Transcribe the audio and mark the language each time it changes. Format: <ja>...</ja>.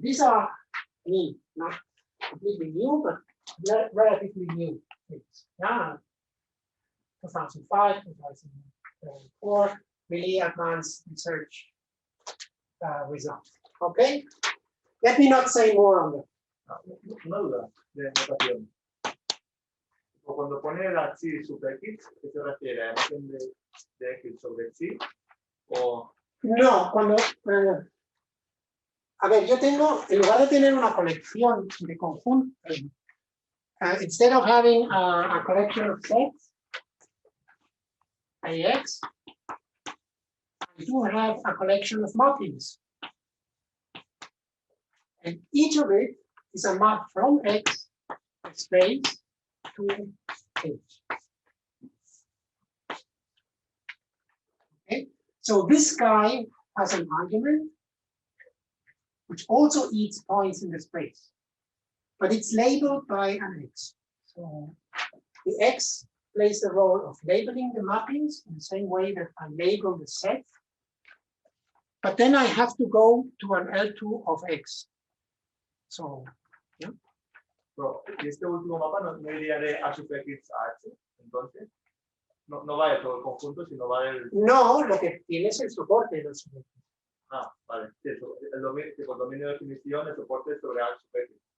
<en>These are new, not completely new, but relatively new things. Yeah, 2005, 2004, really advanced research results. Okay, let me not say more on that.</en> <es>Una duda de notación. Cuando pone la chi super x, ¿qué se refiere? ¿A imagen de x sobre chi? O... No, cuando... a ver, yo tengo, en lugar de tener una colección de conjuntos,</es> <en>instead of having a collection of sets, AX, I do have a collection of mappings. And each of it is a map from X space to H. Okay, so this guy has an argument which also eats points in the space, but it's labeled by an X. So the X plays the role of labeling the mappings in the same way that I label the set. But then I have to go to an L2 of X. So, yeah.</en> <es>Pero este último mapa no iría de A super x a H, entonces. No va de todo el conjunto, sino va del... No, lo que tiene es el soporte de los sujetos. Ah, vale. Sí, el dominio de definición, el soporte es sobre A sub X.</es>